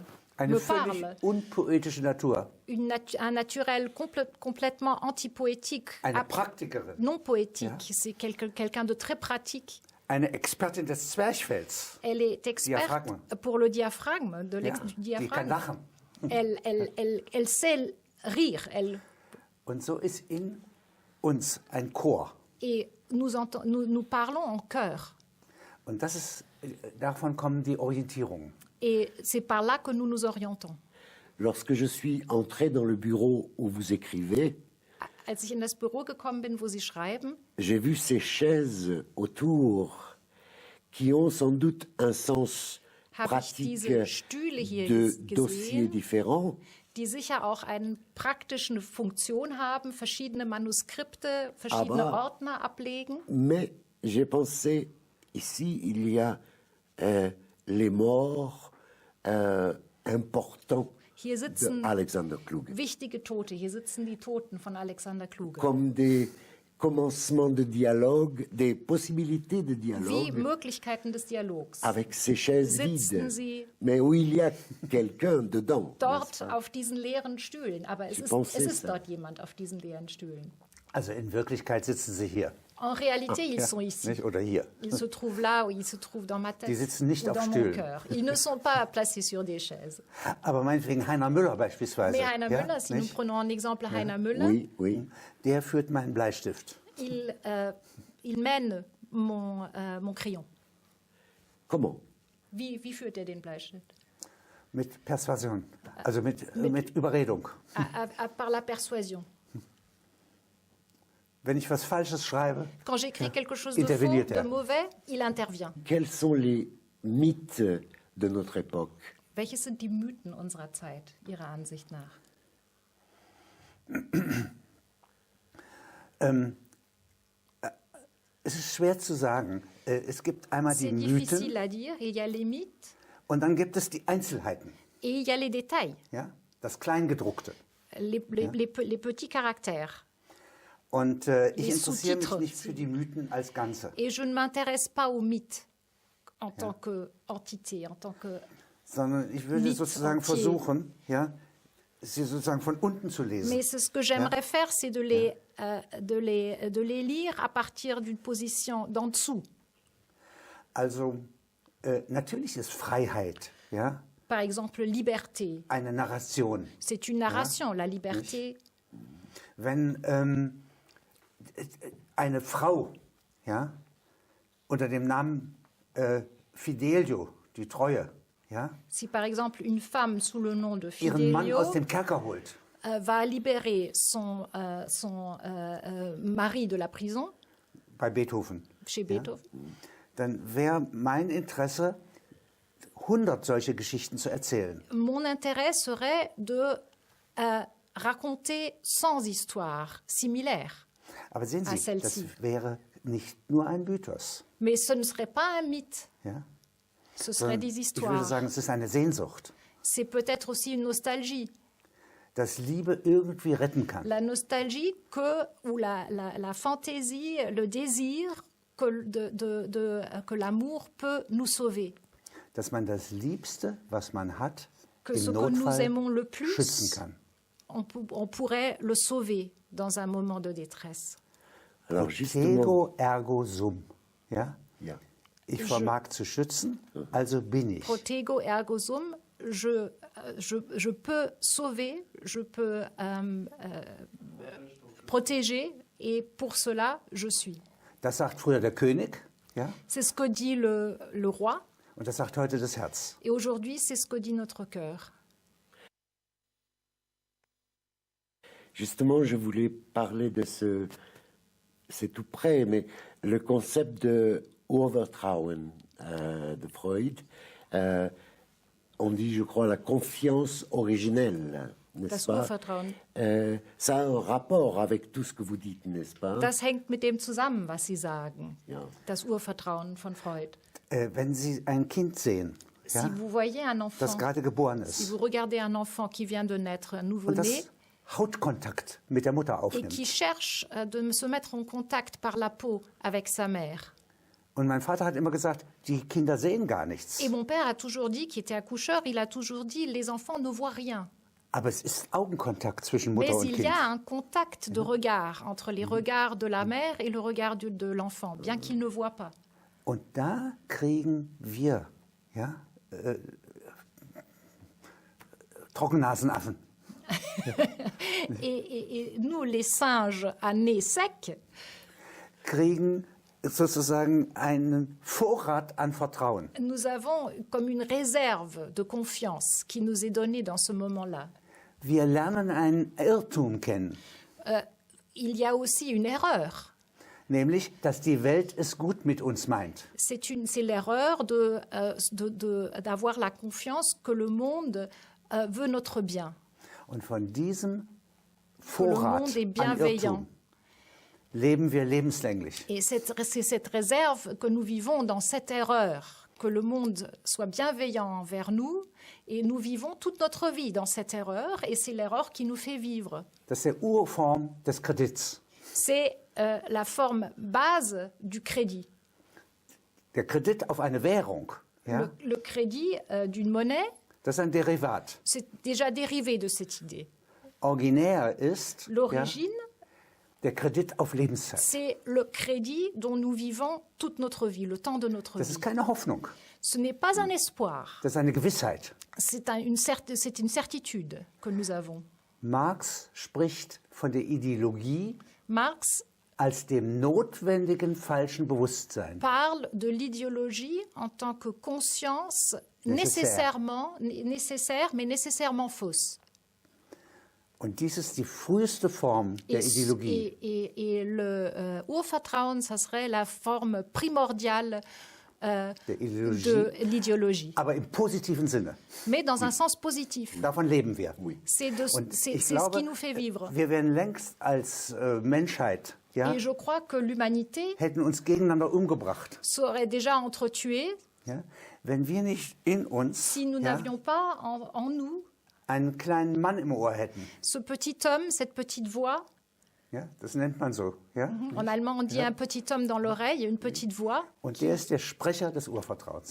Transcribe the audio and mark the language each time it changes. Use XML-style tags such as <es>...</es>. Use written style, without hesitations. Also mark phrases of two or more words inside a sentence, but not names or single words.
<de>Eine</de> <fr>me</fr> <de>völlig</de> <fr>parle.</fr> <de>unpoetische Natur.</de> <fr>Un naturel complètement antipoétique,</fr> <de>Eine Praktikerin.</de> <fr>non poétique.</fr> <de>Ja.</de> <fr>C'est quelqu'un de très pratique.</fr> <de>Eine Expertin des Zwerchfells.</de> <fr>Elle est experte Diaphragme. pour le diaphragme, du</fr> <de>Ja, die kann</de> <fr>diaphragme.</fr> <de>lachen.</de> <fr>Elle sait rire.</fr> <de>Und so ist in uns ein Chor.</de> <fr>Et nous parlons en chœur.</fr> <de>Und das ist, davon kommen die Orientierungen.</de> <fr>Et c'est par là que nous nous orientons. Lorsque je suis entré dans le bureau où vous écrivez,</fr> <de>Als ich in das Büro gekommen bin, wo Sie schreiben,</de> <fr>j'ai vu ces chaises autour qui ont sans doute un sens</fr> <de>habe ich</de> <fr>pratique</fr> <de>diese Stühle hier</de> <fr>de dossiers</fr> <de>gesehen,</de> <fr>différents.</fr> <de>die sicher auch eine praktische Funktion haben, verschiedene Manuskripte, verschiedene Aber- Ordner ablegen.</de> <fr>Mais j'ai pensé, ici, il y a les morts importants</fr> <de>Hier</de> <fr>de</fr> <de>sitzen Alexander Kluge, wichtige Tote, hier sitzen die Toten von Alexander Kluge.</de> <fr>comme des commencements de dialogue, des possibilités de</fr> <de>Wie</de> <fr>dialogue</fr> <de>Möglichkeiten des Dialogs.</de> <fr>avec ces chaises</fr> <de>Sitzen</de> <fr>vides,</fr> <de>Sie</de> <fr>mais où il y a quelqu'un dedans.</fr> <de>dort</de> <fr>n'est-ce pas?</fr> <de>auf diesen leeren Stühlen. Aber es</de> <fr>pensais</fr> <de>ist</de> <fr>ça.</fr> <de>dort jemand auf diesen leeren Stühlen. Also in Wirklichkeit sitzen sie hier.</de> <fr>En réalité, ils sont ici.</fr> <de>Nicht? Oder hier.</de> <fr>Ils se trouvent là ou ils se trouvent dans ma tête</fr> <de>Die sitzen nicht</de> <fr>ou</fr> <de>auf</de> <fr>dans mon</fr> <de>Stühlen.</de> <fr>cœur. Ils ne sont pas placés sur des chaises.</fr> <de>Aber meinetwegen Heiner Müller beispielsweise.</de> <fr>Mais Heiner</fr> <de>ja,</de> <fr>Müller, si nous</fr> <de>nicht?</de> <fr>prenons en exemple Heiner Müller, Oui, oui.</fr> <de>Der führt meinen Bleistift.</de> <fr>il mène mon crayon. Comment?</fr> <de>Wie führt er den Bleistift? Mit Persuasion. Also mit Überredung.</de> <fr>Par la persuasion.</fr> <de>Wenn ich was Falsches schreibe,</de> <fr>Quand j'écris quelque chose de faux,</fr> <de>Interveniert</de> <fr>de</fr> <de>er.</de> <fr>mauvais, il intervient. Quels sont les mythes de notre époque?</fr> <de>Welches sind die Mythen unserer Zeit, Ihrer Ansicht nach? Es ist schwer zu sagen. Es gibt einmal die</de> <fr>C'est difficile</fr> <de>Mythen</de> <fr>à dire. Il y a les mythes</fr> <de>und dann gibt es die Einzelheiten,</de> <fr>et il y a les détails,</fr> <de>ja? Das Kleingedruckte.</de> <fr>les petits caractères.</fr> <de>Und ich</de> <fr>Les</fr> <de>interessiere mich</de> <fr>sous-titres.</fr> <de>nicht für die Mythen als Ganze,</de> <fr>Et je ne m'intéresse pas aux mythes en tant qu'entité, en tant que...</fr> <de>sondern ich würde</de> <fr>Mythe</fr> <de>sozusagen</de> <fr>entier.</fr> <de>versuchen, ja, sie sozusagen von unten zu lesen.</de> <fr>Mais ce que j'aimerais faire, c'est de les lire à partir d'une position d'en dessous.</fr> <de>Also natürlich ist Freiheit, ja,</de> <fr>Par exemple, liberté.</fr> <de>eine Narration.</de> <fr>C'est une narration, la liberté.</fr> <de>Wenn eine Frau, ja, unter dem Namen Fidelio, die Treue, ja,</de> <fr>Si par exemple une femme sous le nom de</fr> <de>ihren Mann</de> <fr>Fidelio</fr> <de>aus dem Kerker holt,</de> <fr>va libérer son mari de la prison,</fr> <de>bei Beethoven,</de> <fr>chez Beethoven,</fr> <de>dann wäre mein Interesse, 100 solche Geschichten zu erzählen.</de> <fr>mon intérêt serait de raconter 100 histoires similaires.</fr> <de>Aber sehen</de> <fr>Ah,</fr> <de>Sie, das</de> <fr>celle-ci.</fr> <de>wäre nicht nur ein Mythos.</de> <fr>Mais ce ne serait pas un mythe,</fr> <de>Ja?</de> <fr>ce serait des</fr> <de>Ich würde</de> <fr>histoires.</fr> <de>sagen, es ist eine Sehnsucht,</de> <fr>C'est peut-être aussi une nostalgie.</fr> <de>dass Liebe irgendwie retten kann.</de> <fr>La nostalgie ou la fantaisie, le désir que l'amour peut nous sauver.</fr> <de>Dass man das Liebste, was man hat,</de> <fr>Que ce</fr> <de>im</de> <fr>que nous</fr> <de>Notfall</de> <fr>aimons le plus,</fr> <de>schützen kann.</de> <fr>on pourrait le sauver dans un moment de détresse. Alors justement,</fr> <la>Protego ergo sum.</la> <de>Ja? ja. Ich vermag zu schützen, also bin ich.</de> <la>Protego ergo sum,</la> <fr>je peux sauver, je peux protéger, et pour cela, je suis.</fr> <de>Das sagt früher der König, ja?</de> <fr>C'est ce que dit le roi,</fr> <de>Und das sagt heute das Herz.</de> <fr>et aujourd'hui, c'est ce que dit notre cœur. Justement, je voulais parler de c'est tout près, mais le concept de Urvertrauen de Freud, on dit, je crois, la confiance originelle, n'est-ce</fr> <de>Das</de> <fr>pas?</fr> <de>Urvertrauen.</de> <fr>Ça a un rapport avec tout ce que vous dites, n'est-ce pas?</fr> <de>Das hängt mit dem zusammen, was Sie sagen. Ja. Das Urvertrauen von Freud. Wenn Sie ein Kind sehen, ja,</de> <fr>Si vous voyez un enfant,</fr> <de>das gerade geboren</de> <fr>si</fr> <de>ist</de> <fr>vous regardez un enfant qui vient de naître, un</fr> <de>und</de> <fr>nouveau-né,</fr> <de>das Hautkontakt mit der Mutter</de> <fr>et qui</fr> <de>aufnimmt.</de> <fr>cherche de se mettre en contact par la peau avec sa mère.</fr> <de>Und mein Vater hat immer gesagt, die Kinder sehen gar nichts.</de> <fr>Et mon père a toujours dit, qui était accoucheur, il a toujours dit, les enfants ne voient rien.</fr> <de>Aber es ist Augenkontakt zwischen Mutter</de> <fr>Mais</fr> <de>und</de> <fr>il</fr> <de>Kind.</de> <fr>y a un contact de regard entre les regards de la mère et le regard de l'enfant, bien qu'il ne voit pas.</fr> <de>Und da kriegen wir, ja, Trockennasenaffen,</de> <fr>Et nous, les singes à nez sec,</fr> <de>kriegen sozusagen einen Vorrat an Vertrauen.</de> <fr>nous avons comme une réserve de confiance qui nous est donnée dans ce moment-là.</fr> <de>Wir lernen einen Irrtum kennen,</de> <fr>Il y a aussi une erreur.</fr> <de>nämlich, dass die Welt es gut mit uns meint.</de> <fr>C'est l'erreur d'avoir la confiance que le monde veut notre bien.</fr> <de>Und von diesem</de> <fr>Que le</fr> <de>Vorrat</de> <fr>monde est</fr> <de>an</de> <fr>bienveillant.</fr> <de>Irrtum leben wir lebenslänglich.</de> <fr>Et c'est cette réserve que nous vivons dans cette erreur, que le monde soit bienveillant envers nous, et nous vivons toute notre vie dans cette erreur, et c'est l'erreur qui nous fait vivre.</fr> <de>Das ist die Urform des Kredits.</de> <fr>C'est la forme base du crédit.</fr> <de>Der Kredit auf eine Währung, ja,</de> <fr>Le crédit d'une monnaie,</fr> <de>das ist ein Derivat.</de> <fr>c'est déjà dérivé de cette idée.</fr> <de>Originär ist ja,</de> <fr>L'origine,</fr> <de>der Kredit auf Lebenszeit.</de> <fr>c'est le crédit dont nous vivons toute notre vie, le temps de notre</fr> <de>Das</de> <fr>vie.</fr> <de>ist keine Hoffnung,</de> <fr>Ce n'est pas un espoir,</fr> <de>das ist eine Gewissheit.</de> <fr>c'est une certitude que nous avons.</fr> <de>Marx spricht von der Ideologie</de> <fr>Marx</fr> <de>als dem notwendigen falschen Bewusstsein.</de> <fr>parle de l'idéologie en tant que conscience nécessaire, mais nécessairement fausse.</fr> <de>Und dies ist die früheste Form der Ideologie.</de> <fr>Et le Urvertrauen, ça serait la forme primordiale de l'idéologie,</fr> <de>aber im positiven Sinne.</de> <fr>mais dans un sens positif.</fr> <de>Davon leben wir.</de> <fr>C'est</fr> <de>Und ich</de> <fr>ce</fr> <de>glaube,</de> <fr>qui nous fait vivre.</fr> <de>wir wären längst als Menschheit, ja,</de> <fr>Et je crois que l'humanité</fr> <de>hätten uns gegeneinander umgebracht.</de> <fr>serait déjà entretuée</fr> <de>Ja, wenn wir nicht in uns</de> <fr>si nous</fr> <de>ja,</de> <fr>n'avions pas en nous</fr> <de>einen kleinen Mann im Ohr hätten.</de> <fr>ce petit homme, cette petite voix.</fr> <de>Ja, das nennt man so. Ja?</de> <fr>En allemand, on dit un petit homme dans l'oreille, une petite voix.</fr> <de>Und der ist der Sprecher des Urvertrauens.</de>